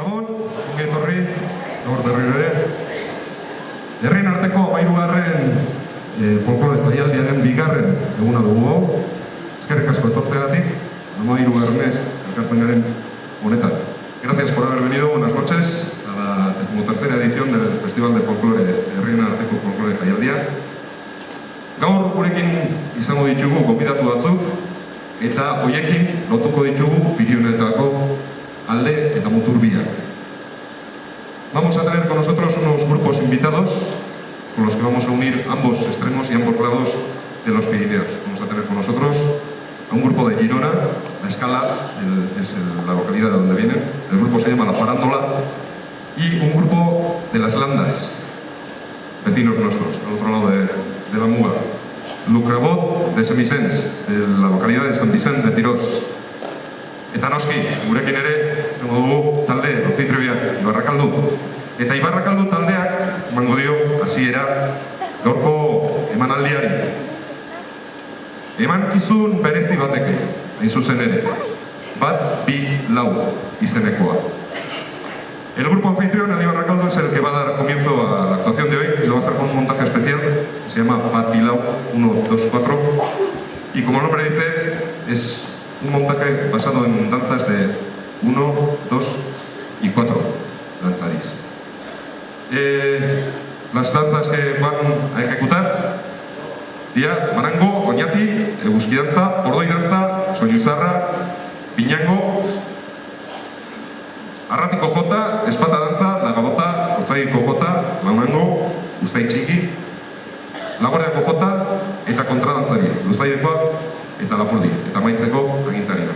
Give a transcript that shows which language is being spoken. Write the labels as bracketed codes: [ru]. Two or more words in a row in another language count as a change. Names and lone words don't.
[eu] ongi etorri, gaur berriro ere. Herrien arteko 13. folklore jaialdiaren 2. eguna dugu. Eskerrik asko etortzeagatik, 13. elkartzen garen honetan. [es] Gracias por haber venido, buenas noches a la 13ª edición del Festival de Folklore Herrien arteko folklore jaialdia. [eu] Gaur gurekin izango ditugu gonbidatu batzuk, eta hoiekin lotuko ditugu Pirinioetako alde eta muturbiak. [es] Vamos a tener con nosotros unos grupos invitados con los que vamos a unir ambos extremos y ambos lados de los Pirineos. Vamos a tener con nosotros a un grupo de Girona, La Escala, es la localidad de donde vienen, el grupo se llama La Farándola, y un grupo de Las Landas, vecinos nuestros, al otro lado de la Muga. Lucrabot de Semisens, de la localidad de San Vicente de Tirós. [eu] Eta noski, gurekin ere, zengo dugu talde, anfitrioiak, Ibarrakaldu. Eta Ibarrakaldu taldeak, emango dio, hasiera, gaurko emanaldiari. Emankizun berezi bateke, hain zuzen ere. Bat, bi, lau izenekoa. [es] El grupo anfitrión, el Ibarrakaldu, es el que va a dar comienzo a la actuación de hoy y lo va a hacer con un montaje especial que se llama Bat Bilau 1, 2, 4 y como el nombre dice, es un montaje basado en danzas de 1, 2 y 4 danzaris. Las danzas que van a ejecutar dira Manango, Oñati, Eguzkidantza, Pordoidantza, Soñuzarra, Piñango, Arratiko jota, Espata dantza, Lagabota, Otzaiko jota, Manango, Ustai txiki, Laguardiako jota eta kontradantzari, Luzaidekoa eta Lapurdi, eta maitzeko agintarina.